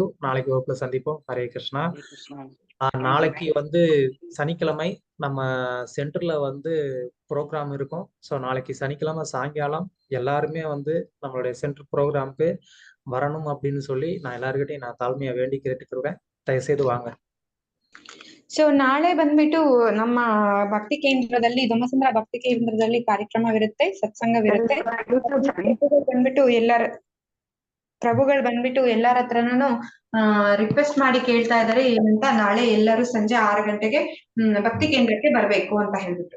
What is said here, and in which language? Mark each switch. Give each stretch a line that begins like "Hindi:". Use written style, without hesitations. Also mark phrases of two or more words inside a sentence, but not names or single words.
Tamil: நாளைக்கு வகுப்புல சந்திப்போம். ஹரே கிருஷ்ணா. நாளைக்கு வந்து சனிக்கிழமை நம்ம சென்டர்ல வந்து ப்ரோக்ராம் இருக்கும். ஸோ நாளைக்கு சனிக்கிழமை சாயங்காலம் எல்லாருமே வந்து நம்மளுடைய சென்டர் ப்ரோக்ராமுக்கு வரணும் அப்படின்னு சொல்லி நான் எல்லாருக்கிட்டையும் நான் தாழ்மையா வேண்டி கேட்டுக்கிறேன்.
Kannada: ದಯವಿಟ್ಟು வாங்க. ಸೊ ನಾಳೆ ಬಂದ್ಬಿಟ್ಟು ನಮ್ಮ ಭಕ್ತಿ ಕೇಂದ್ರದಲ್ಲಿ ಧಮ್ಮಸಂದ್ರ ಭಕ್ತಿ ಕೇಂದ್ರದಲ್ಲಿ ಕಾರ್ಯಕ್ರಮವಿರುತ್ತೆ, ಸತ್ಸಂಗವಿರುತ್ತೆ. ಬಂದ್ಬಿಟ್ಟು ಪ್ರಭುಗಳು ಬಂದ್ಬಿಟ್ಟು ಎಲ್ಲರ ಹತ್ರನೂ ರಿಕ್ವೆಸ್ಟ್ ಮಾಡಿ ಕೇಳ್ತಾ ಇದಾರೆ ಏನಂತ, ನಾಳೆ ಎಲ್ಲರೂ ಸಂಜೆ 6 ಗಂಟೆಗೆ ಭಕ್ತಿ ಕೇಂದ್ರಕ್ಕೆ ಬರ್ಬೇಕು ಅಂತ ಹೇಳ್ಬಿಟ್ಟು.